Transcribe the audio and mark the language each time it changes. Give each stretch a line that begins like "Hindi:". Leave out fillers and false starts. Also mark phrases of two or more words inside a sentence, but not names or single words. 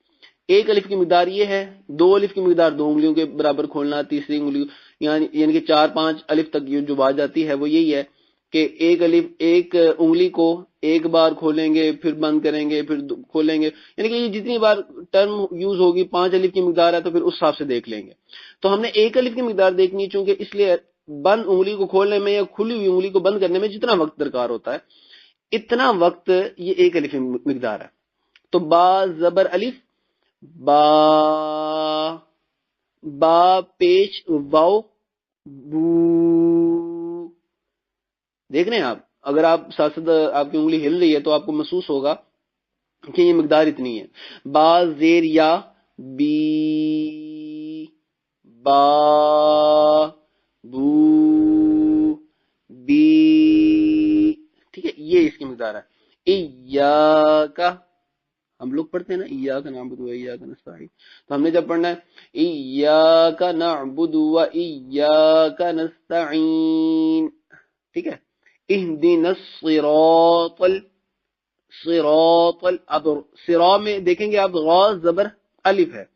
Urdu: ایک الف کی مقدار یہ ہے، دو الف کی مقدار دو انگلیوں کے برابر کھولنا، تیسری انگلی یعنی کہ 4-5 الف تک جو بات جاتی ہے وہ یہی ہے کہ ایک الف ایک انگلی کو ایک بار کھولیں گے پھر بند کریں گے پھر کھولیں گے، یعنی کہ یہ جتنی بار
English: term use
Urdu: ہوگی 5 الف کی مقدار ہے تو پھر اس حساب سے دیکھ لیں گے. تو ہم نے ایک الف کی مقدار دیکھنی ہے، چونکہ اس لیے بند انگلی کو کھولنے میں یا کھلی ہوئی انگلی کو بند کرنے میں جتنا وقت درکار ہوتا ہے اتنا وقت یہ ایک الف کی مقدار ہے. تو با زبر الف، با، با پیش واو، بو. دیکھ رہے ہیں آپ، اگر آپ ساتھ ساتھ آپ کی انگلی ہل رہی ہے تو آپ کو محسوس ہوگا کہ یہ مقدار اتنی ہے. با زیر یا، بی، با، بو، بی. ٹھیک ہے، یہ اس کی مقدار ہے. ایاکا، ہم لوگ پڑھتے ہیں نا
Arabic: ایاکا نعبد و ایاکا نستعین،
Urdu: تو ہم نے جب پڑھنا ہے
Arabic: ایاکا نعبد و ایاکا نستعین،
Urdu: ٹھیک ہے.
Arabic: اہدنا الصراط
Urdu: صراط اب صراع میں دیکھیں گے آپ غا زبر الف ہے.